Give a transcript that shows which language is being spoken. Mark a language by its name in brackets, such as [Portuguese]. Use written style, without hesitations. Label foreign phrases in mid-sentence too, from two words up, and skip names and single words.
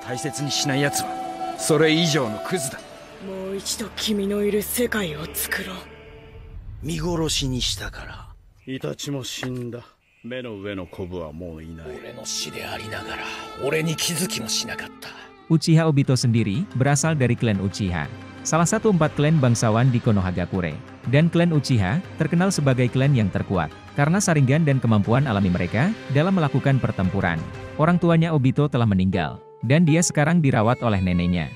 [Japanese] 大切にしない奴はそれ以上のクズだ。もう一度君のいる世界を作ろう。見殺しにしたから。イタチも死んだ。目の上のコブはもういない。俺の死でありながら俺に気づきもしなかった。 [Indonesian] Uchiha Obito sendiri berasal dari klan Uchiha, salah satu 4 klan bangsawan di Konohagakure. Dan klan Uchiha terkenal sebagai klan yang terkuat, karena Sharingan dan kemampuan alami mereka dalam melakukan pertempuran. Orang tuanya Obito telah meninggal, dan dia sekarang dirawat oleh neneknya.